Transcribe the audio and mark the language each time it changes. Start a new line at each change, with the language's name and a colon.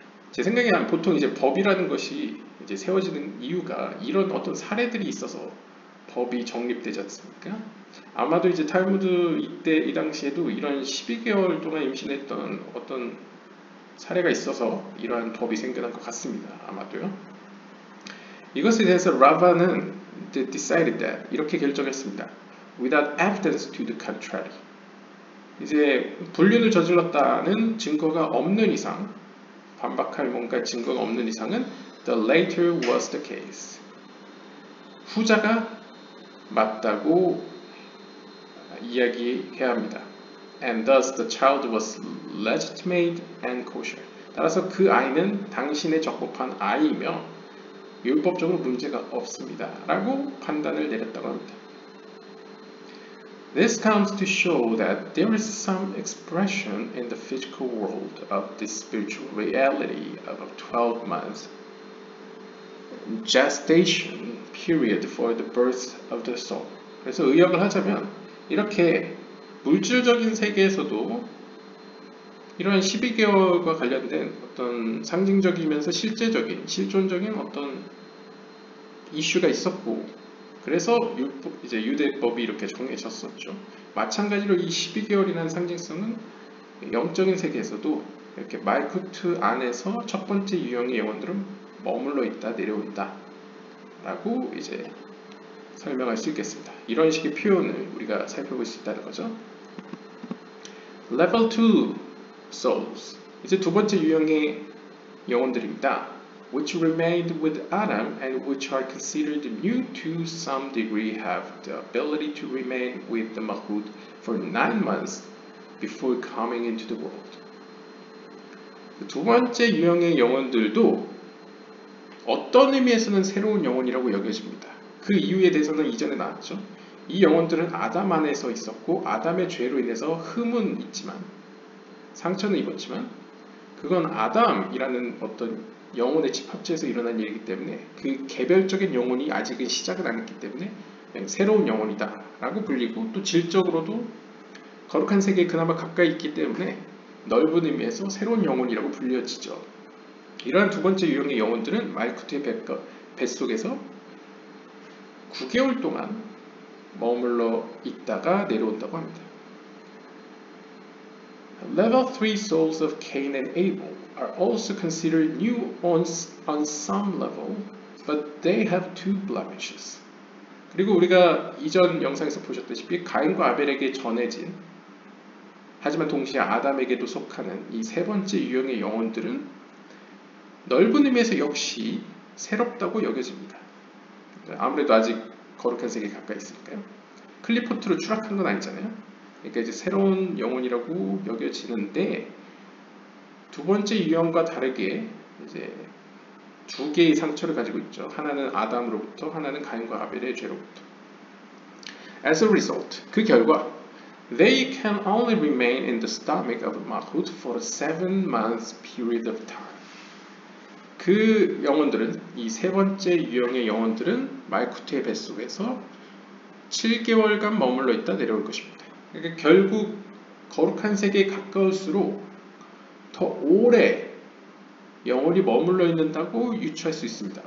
Korean: 제 생각에는 보통 이제 법이라는 것이 이제 세워지는 이유가 이런 어떤 사례들이 있어서 법이 정립되지 않습니까? 아마도 이제 탈무드 이 당시에도 이런 12개월 동안 임신했던 어떤 사례가 있어서 이러한 법이 생겨난 것 같습니다. 아마도요. 이것에 대해서 라바는
English: decided that,
Korean: 이렇게 결정했습니다.
English: Without evidence to the contrary.
Korean: 이제 불륜을 저질렀다는 증거가 없는 이상, 반박할 뭔가 증거가 없는 이상은
English: the latter was the case.
Korean: 후자가 맞다고 이야기해야 합니다.
English: And thus the child was legitimate and kosher.
Korean: 따라서 그 아이는 당신의 적법한 아이이며 율법적으로 문제가 없습니다. 라고 판단을 내렸다고 합니다.
English: This comes to show that there is some expression in the physical world of the spiritual reality of a 12 months gestation period for the birth of the soul.
Korean: 그래서 의역을 하자면 이렇게 물질적인 세계에서도 이러한 12개월과 관련된 어떤 상징적이면서 실존적인 어떤 이슈가 있었고, 그래서 이제 유대법이 이렇게 정해졌었죠. 마찬가지로 이 12개월이라는 상징성은 영적인 세계에서도 이렇게 말쿠트 안에서 첫 번째 유형의 영혼들은 머물러 있다, 내려온다 라고 이제 설명할 수 있겠습니다. 이런 식의 표현을 우리가 살펴볼 수 있다는 거죠.
English: Level 2 souls,
Korean: 이제 두 번째 유형의 영혼들입니다.
English: Which remained with Adam and which are considered new to some degree have the ability to remain with the Malchut for 9 months before coming into the world.
Korean: 두 번째 유형의 영혼들도 어떤 의미에서는 새로운 영혼이라고 여겨집니다. 그 이유에 대해서는 이전에 나왔죠. 이 영혼들은 아담 안에서 있었고 아담의 죄로 인해서 흠은 있지만, 상처는 입었지만, 그건 아담이라는 어떤 영혼의 집합체에서 일어난 일이기 때문에 그 개별적인 영혼이 아직은 시작은 안 했기 때문에 그냥 새로운 영혼이다 라고 불리고, 또 질적으로도 거룩한 세계에 그나마 가까이 있기 때문에 넓은 의미에서 새로운 영혼이라고 불려지죠. 이러한 두 번째 유형의 영혼들은 말쿠트의 뱃속에서 9개월 동안 머물러 있다가 내려온다고 합니다.
English: Level 3 souls of Cain and Abel are also considered new on some level, but they have two blemishes.
Korean: 그리고 우리가 이전 영상에서 보셨다시피 가인과 아벨에게 전해진, 하지만 동시에 아담에게도 속하는 이 세 번째 유형의 영혼들은 넓은 의미에서 역시 새롭다고 여겨집니다. 아무래도 아직 거룩한 세계에 가까이 있으니까요. 클리포트로 추락한 건 아니잖아요. 그러니까 이제 새로운 영혼이라고 여겨지는데 두 번째 유형과 다르게 이제 두 개의 상처를 가지고 있죠. 하나는 아담으로부터, 하나는 가인과 아벨의 죄로부터.
English: As a result,
Korean: 그 결과
English: they can only remain in the stomach of Malchut for a 7-month period of time.
Korean: 그 영혼들은, 이 세 번째 유형의 영혼들은 말쿠트의 뱃속에서 7개월간 머물러 있다 내려올 것입니다. 그러니까 결국 거룩한 세계에 가까울수록 더 오래 영혼이 머물러 있는다고 유추할 수 있습니다.